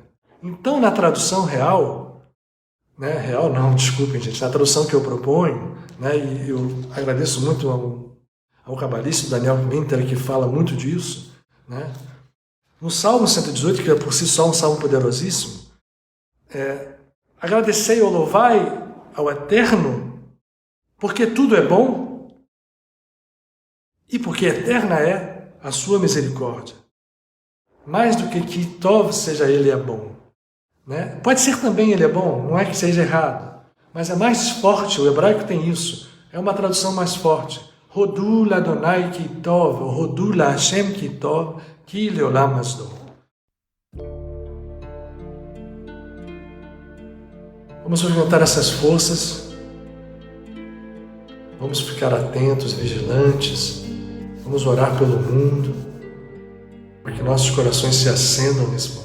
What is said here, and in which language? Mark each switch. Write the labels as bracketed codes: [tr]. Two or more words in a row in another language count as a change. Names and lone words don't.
[pt] Então, na tradução real, real não, desculpem, gente, na tradução que eu proponho, e eu agradeço muito ao cabalista Daniel Minter, que fala muito disso, no Salmo 118, que é por si só um salmo poderosíssimo, agradecei ou louvai ao Eterno, porque tudo é bom e porque eterna é a sua misericórdia. Mais do que Tov seja ele é bom. Pode ser também ele é bom, não é que seja errado, mas é mais forte, o hebraico tem isso, é uma tradução mais forte. [he] הודו לה' כי טוב, ou הודו להשם כי טוב, כי לעולם חסדו. [pt] Vamos orientar essas forças, vamos ficar atentos, vigilantes, vamos orar pelo mundo, para que nossos corações se acendam nesse momento.